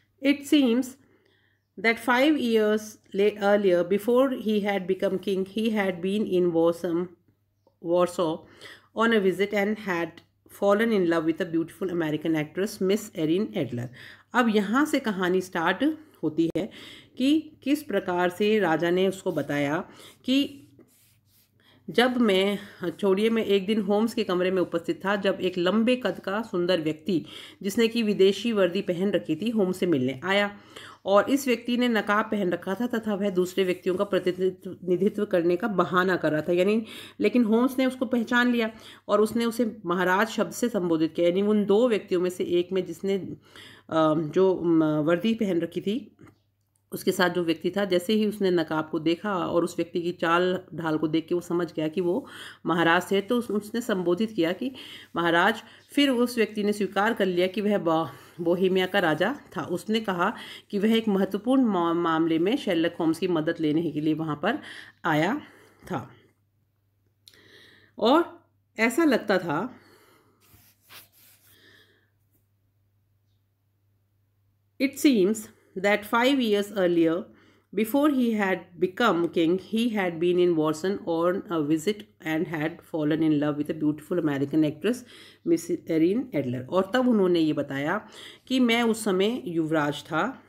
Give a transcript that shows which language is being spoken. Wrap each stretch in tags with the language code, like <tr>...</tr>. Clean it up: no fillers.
<en>it seems that 5 years earlier, before he had become king, he had been in Warsaw on a visit and had fallen in love with a beautiful American actress, Miss Erin Adler.</en> <hi>अब यहाँ से कहानी start होती है कि किस प्रकार से राजा ने उसको बताया कि जब मैं छोड़िए मैं एक दिन होम्स के कमरे में उपस्थित था जब एक लंबे कद का सुंदर व्यक्ति जिसने कि विदेशी वर्दी पहन रखी थी होम्स से मिलने आया, और इस व्यक्ति ने नकाब पहन रखा था तथा वह दूसरे व्यक्तियों का प्रतिनिधित्व करने का बहाना कर रहा था। यानी लेकिन होम्स ने उसको पहचान लिया और उसने उसे महाराज शब्द से संबोधित किया। यानी उन दो व्यक्तियों में से एक में जिसने जो वर्दी पहन रखी थी उसके साथ जो व्यक्ति था, जैसे ही उसने नकाब को देखा और उस व्यक्ति की चाल ढाल को देख के वो समझ गया कि वो महाराज थे, तो उसने संबोधित किया कि महाराज। फिर उस व्यक्ति ने स्वीकार कर लिया कि वह बोहेमिया का राजा था। उसने कहा कि वह एक महत्वपूर्ण मामले में शेरलॉक होम्स की मदद लेने के लिए वहाँ पर आया था, और ऐसा लगता था</hi> <en>It seems that 5 years earlier, before he had become king, he had been in Warsaw on a visit and had fallen in love with a beautiful American actress, Miss Erin Adler.</en> <hi>और तब उन्होंने ये बताया कि मैं उस समय युवराज था।</hi>